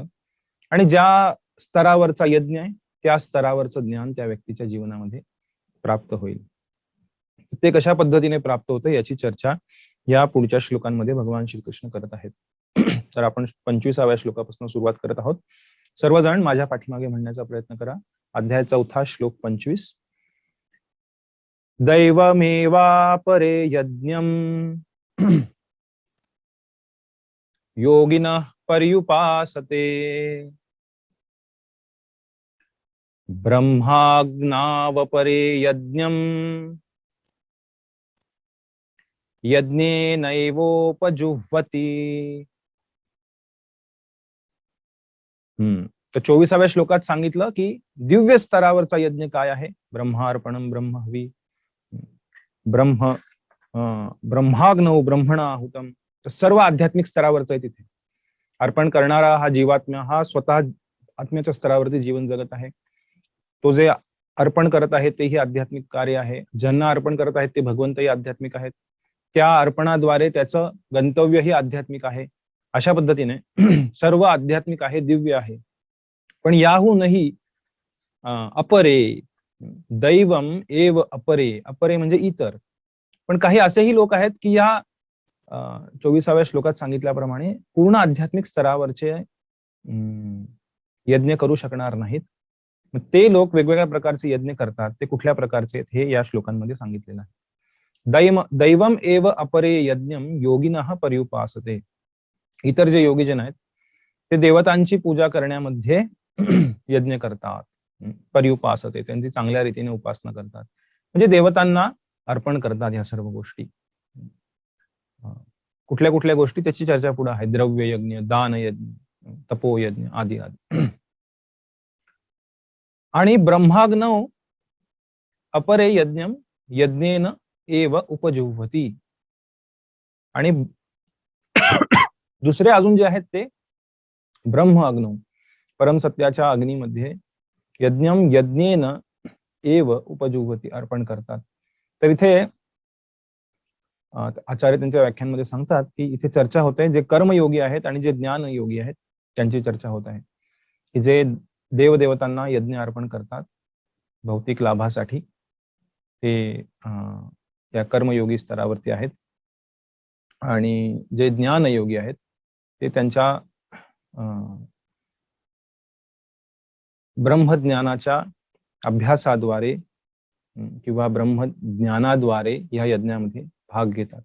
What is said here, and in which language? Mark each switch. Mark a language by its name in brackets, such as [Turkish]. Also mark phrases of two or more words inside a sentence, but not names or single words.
[Marathi] आणि ज्या स्तरावरचा यज्ञ आहे त्या स्तरावरचं ज्ञान त्या व्यक्तीच्या जीवनामध्ये प्राप्त होईल. ते कशा पद्धतीने प्राप्त होतं याची चर्चा या पुढच्या श्लोकांमध्ये भगवान श्रीकृष्ण करत आहेत. तर आपण 25व्या श्लोकापासून सुरुवात करत आहोत. सर्वजण माझ्या पाठीमागे म्हणण्याचा प्रयत्न करा. अध्याय 4 श्लोक 25. [Sanskrit] दैवमेवापरे यज्ञम् योगिनः पर्युपासते ब्रह्माग्नावपरे यज्ञम् यज्ञेनैवोपजुह्वति. [Marathi] तर 24व्या श्लोकात सांगितलं की दिव्य स्तरावरचा यज्ञ काय आहे. [Sanskrit] ब्रह्मार्पणम ब्रह्महवी ब्रह्माग्नौ ब्रह्मणाहुतम. [Marathi] तर सर्व आध्यात्मिक स्तरावरचं आहे. तिथे अर्पण करणारा हा जीवात्मा हा स्वतः आत्म्याच्या स्तरावरती जीवन जगत आहे. तो जे अर्पण करत आहे तेही आध्यात्मिक कार्य आहे. ज्यांना अर्पण करत आहेत ते भगवंतही आध्यात्मिक आहेत. त्या अर्पणाद्वारे त्याचं गंतव्यही आध्यात्मिक आहे. अशा पद्धतीने सर्व आध्यात्मिक आहे, दिव्य आहे. पण याहूनही अपरे, [Sanskrit] दैवम एव अपरे, [Marathi] अपरे म्हणजे इतर. पण काही असेही लोक आहेत की या 24व्या श्लोकात सांगितल्याप्रमाणे पूर्ण आध्यात्मिक स्तरावरचे यज्ञ करू शकणार नाहीत. ते लोक वेगवेगळ्या प्रकारचे यज्ञ करतात. ते कुठल्या प्रकारचे हे या श्लोकांमध्ये सांगितलेलं आहे. [Sanskrit] दैवम एव अपरे यज्ञम योगिनः पर्युपासते. [Marathi] इतर जे योगीजन आहेत ते देवतांची पूजा करण्यामध्ये यज्ञ करतात. पर्युपासते, त्यांची चांगल्या रीतीने उपासना करतात, म्हणजे देवतांना अर्पण करतात. या सर्व गोष्टी कुठल्या कुठल्या गोष्टी त्याची चर्चा पुढे आहे. द्रव्य यज्ञ, दान यज्ञ, तपोयज्ञ आदी आदी. [Sanskrit] आणि ब्रह्माग्नौ अपरे यज्ञम यज्ञेन एव उपजुह्वती. [Marathi] आणि दुसरे अजून जे आहेत ते ब्रह्म अग्नौ, परमसत्याच्या अग्नीमध्ये [Sanskrit] यज्ञम यज्ञेन एव उपजुह्वती [Marathi] अर्पण करतात. तर इथे आचार्य त्यांच्या व्याख्यानमध्ये सांगतात की इथे चर्चा होते जे कर्मयोगी आहेत आणि जे ज्ञान योगी आहेत त्यांची चर्चा होत आहे, की जे देवदेवतांना यज्ञ अर्पण करतात भौतिक लाभासाठी ते त्या कर्मयोगी स्तरावरती आहेत, आणि जे ज्ञानयोगी आहेत ते त्यांच्या ब्रह्मज्ञानाच्या अभ्यासाद्वारे किंवा ब्रह्मज्ञानाद्वारे या यज्ञामध्ये भाग घेतात.